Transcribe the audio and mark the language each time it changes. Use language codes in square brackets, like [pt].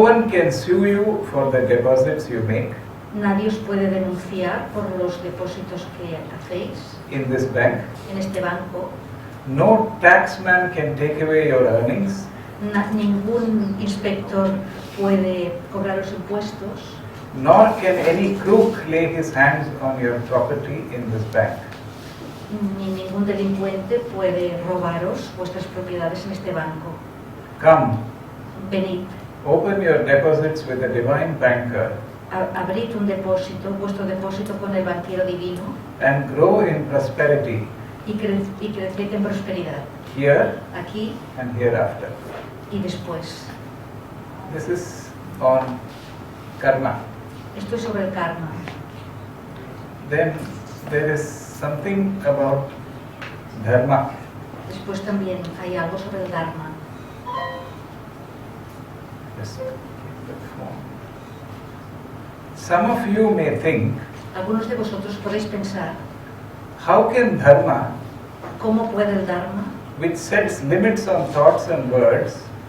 [en] one can sue you for the deposits you make [es] Nadie os puede denunciar por los depósitos que hacéis [en] in this bank. [es] en este banco. [en] No taxman can take away your earnings, [es] Ningún inspector puede cobrar los impuestos, [en] nor can any crook lay his hands on your property in this bank. [es] ni ningún delincuente puede robaros vuestras propiedades en este banco. [en] Come, [es] Venid, [en] open your deposits with a divine banker, [es] Abrid un depósito, vuestro depósito con el banquero divino [en] and grow in prosperity [es] y creced en prosperidad, [en] here [es] aquí [en] and hereafter. [es] y después. [en] This is on karma. [es] Esto es sobre el karma. [en] Then there is something about dharma. [es] Después también hay algo sobre el dharma. [en] Just keep that phone. Some of you may think, [es] Algunos de vosotros podéis pensar, [en] how can dharma, [es] ¿cómo puede el dharma, [en] which sets limits on thoughts and words,